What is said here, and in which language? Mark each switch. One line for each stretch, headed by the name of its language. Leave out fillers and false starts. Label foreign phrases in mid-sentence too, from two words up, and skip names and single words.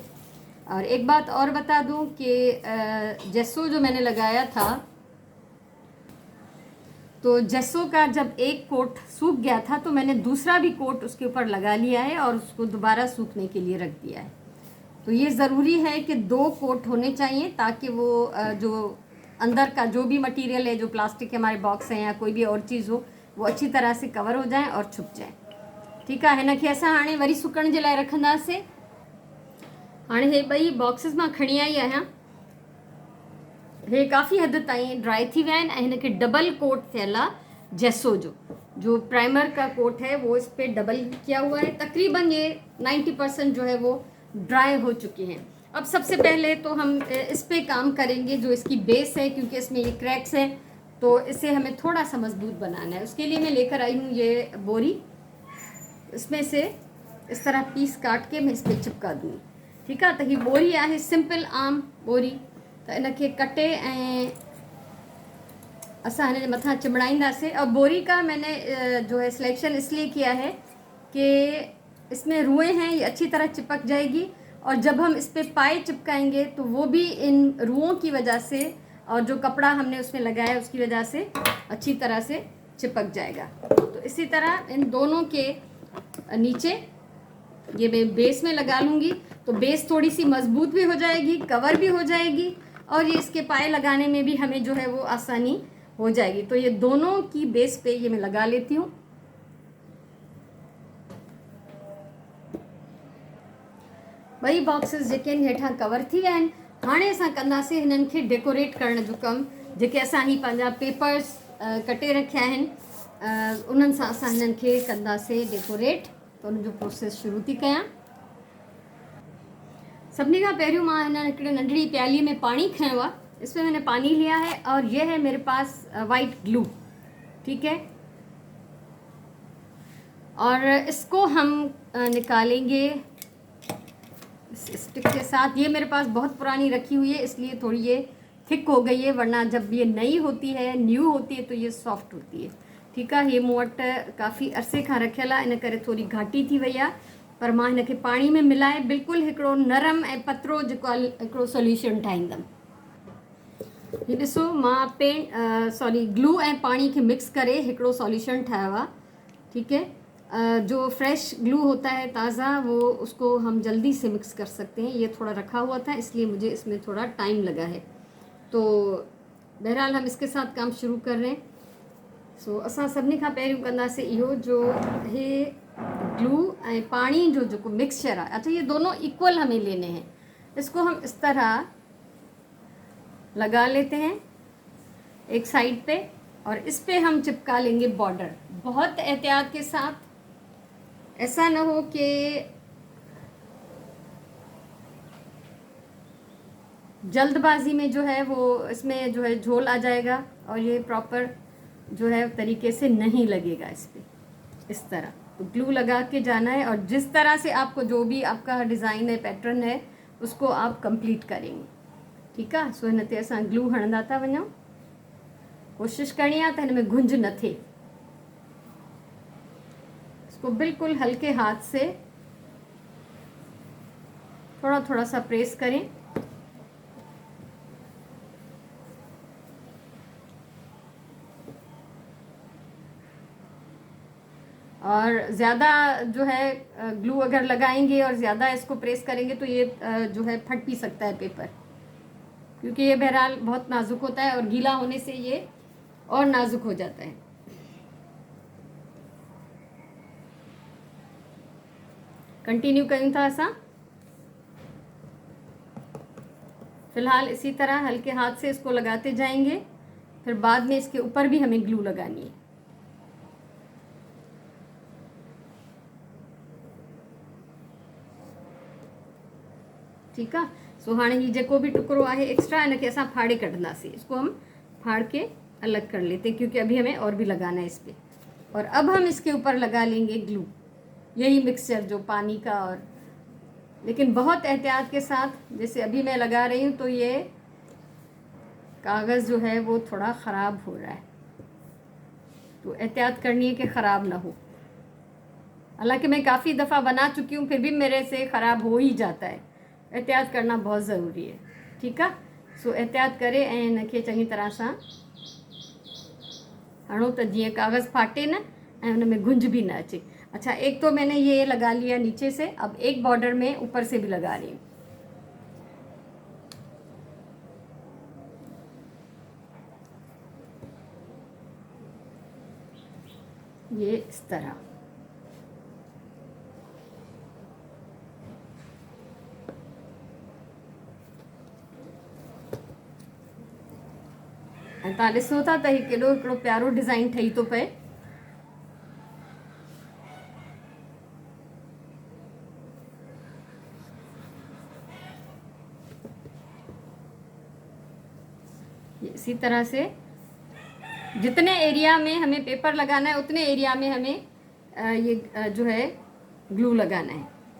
Hindi: और एक बात और बता दूं कि जेसो जो मैंने लगाया था, तो जेसो का जब एक कोट सूख गया था तो मैंने दूसरा भी कोट उसके ऊपर लगा लिया है और उसको दोबारा सूखने के लिए रख दिया है। तो ये ज़रूरी है कि 2 कोट होने चाहिए ताकि वो जो अंदर का जो भी मटेरियल है, जो प्लास्टिक के हमारे बॉक्स हैं या कोई भी और चीज़ हो, वो अच्छी तरह से कवर हो जाए और छुप जाए। ठीक है।
Sindhi: हिन खे असां हाणे वरी सुकण जे लाइ रखंदासीं। हाणे हे ॿई बॉक्सिस मां खणी आई आहियां। हे काफ़ी हद ताईं ड्राई थी विया आहिनि ऐं हिन खे डबल कोट थियल आहे
Hindi: जेसो जो प्राइमर का कोट है वो इस पे डबल किया हुआ है। तकरीबन ये 90% जो है वो ड्राई हो चुके हैं। अब सबसे पहले तो हम इस पे काम करेंगे जो इसकी बेस है, क्योंकि इसमें ये क्रैक्स हैं तो इसे हमें थोड़ा सा मजबूत बनाना है। उसके लिए मैं लेकर आई हूँ ये बोरी। इसमें से इस तरह पीस काट के मैं इस पर चिपका दूँगी। ठीक है। तो ये बोरी है सिंपल आम बोरी।
Sindhi: तो इन खे कटे ऐं असां हिन जे मथां चिमड़ाईंदासीं।
Hindi: और बोरी का मैंने जो है सिलेक्शन इसलिए किया है कि इसमें रुएँ हैं, ये अच्छी तरह चिपक जाएगी और जब हम इस पे पाए चिपकाएंगे तो वो भी इन रुओं की वजह से और जो कपड़ा हमने उसमें लगाया उसकी वजह से अच्छी तरह से चिपक जाएगा। तो इसी तरह इन दोनों के नीचे ये मैं बेस में लगा लूँगी, तो बेस थोड़ी सी मजबूत भी हो जाएगी, कवर भी हो जाएगी और ये इसके पाए लगाने में भी हमें जो है वो आसानी हो जाएगी। तो ये दोनों की बेस पे ये मैं लगा लेती हूँ।
Sindhi: ॿई बॉक्सिस जेके आहिनि हेठां कवर थी विया आहिनि। हाणे असां कंदासीं हिननि खे डेकोरेट करण जो कमु। जेके असां ही पंहिंजा पेपर्स कटे रखिया आहिनि उन्हनि सां असां हिननि खे कंदासीं डेकोरेट। तो उनजो प्रोसेस शुरू थी कयां। सभिनी खां पहिरियों मां हिन हिकिड़े नंढड़ी प्याली में पानी खयो आहे।
Hindi: इसमें मैंने पानी लिया है और ये है मेरे पास वाइट ग्लू। ठीक है। और इसको हम निकालेंगे स्टिक के साथ। ये मेरे पास बहुत पुरानी रखी हुई है इसलिए थोड़ी ये थिक हो गई है, वरना जब ये नई होती है, न्यू होती है, तो ये सॉफ्ट होती है। ठीक है।
Sindhi: ये मूं वटि काफ़ी अरसे खां रखियल आहे, इन करे थोड़ी घाटी थी वई आहे, पर मां हिन खे पाणी में मिलाए बिल्कुलु हिकिड़ो नरम ऐं पतरो जेको आहे हिकिड़ो सोल्यूशन ठाहींदमि। ये ॾिसो मां ग्लू ऐं पाणी खे मिक्स करे हिकिड़ो सॉल्यूशन ठाहियो आहे।
Hindi: ठीक है। जो फ्रेश ग्लू होता है ताज़ा, वो उसको हम जल्दी से मिक्स कर सकते हैं। ये थोड़ा रखा हुआ था इसलिए मुझे इसमें थोड़ा टाइम लगा है। तो बहरहाल हम इसके साथ काम शुरू कर रहे हैं।
Sindhi: सो असां सभिनी खां पहिरियों कंदासीं इहो जो हे ग्लू ऐं पानी जो मिक्सचर है।
Hindi: अच्छा, ये दोनों इक्वल हमें लेने हैं। इसको हम इस तरह लगा लेते हैं एक साइड पे और इस पे हम चिपका लेंगे बॉर्डर। बहुत एहतियात के साथ, ऐसा ना हो कि जल्दबाजी में जो है वो इसमें जो है झोल आ जाएगा और ये प्रॉपर जो है तरीके से नहीं लगेगा इस पर। इस तरह तो ग्लू लगा के जाना है, और जिस तरह से आपको जो भी आपका डिज़ाइन है, पैटर्न है, उसको आप कंप्लीट करेंगे। ठीक है।
Sindhi: सो हिन ते असां ग्लू हणंदा था वञूं। कोशिशि करणी आहे त हिन में घुंज न थिए।
Hindi: इसको बिल्कुल हल्के हाथ से थोड़ा थोड़ा सा प्रेस करें। और ज़्यादा जो है ग्लू अगर लगाएंगे और ज़्यादा इसको प्रेस करेंगे तो ये जो है फट भी सकता है पेपर, क्योंकि ये बहरहाल बहुत नाजुक होता है और गीला होने से ये और नाजुक हो जाता है।
Sindhi: कंटिन्यू कयूं था असां।
Hindi: फिलहाल इसी तरह हल्के हाथ से इसको लगाते जाएंगे, फिर बाद में इसके ऊपर भी हमें ग्लू लगानी है। ठीक है।
Sindhi: सो हाँ ये जेको भी टुकड़ो है एक्स्ट्रा इनके असां फाड़े कढंदासीं।
Hindi: इसको हम फाड़ के अलग कर लेते हैं, क्योंकि अभी हमें और भी लगाना है इस पर। और अब हम इसके ऊपर लगा लेंगे ग्लू, यही मिक्सचर जो पानी का, और लेकिन बहुत एहतियात के साथ। जैसे अभी मैं लगा रही हूँ तो ये कागज़ जो है वो थोड़ा ख़राब हो रहा है, तो एहतियात करनी है कि ख़राब ना हो। हालांकि मैं काफ़ी दफ़ा बना चुकी हूँ, फिर भी मेरे से ख़राब हो ही जाता है। एहतियात करना बहुत ज़रूरी है। ठीक है।
Sindhi: सो एहतियात करे ऐं इनखे चङी तरह सां हणो त जीअं कागज़ फाटे न ऐं उन में घुंज भी न अचे।
Hindi: अच्छा, एक तो मैंने ये लगा लिया नीचे से, अब एक बॉर्डर में ऊपर से भी लगा रही हूँ। ये इस तरह।
Sindhi: ऐं तव्हां ॾिसो था त ही केॾो हिकिड़ो प्यारो डिज़ाइन ठही थो पए।
Hindi: इसी तरह से जितने एरिया में हमें पेपर लगाना है उतने एरिया में हमें ये जो है ग्लू लगाना है।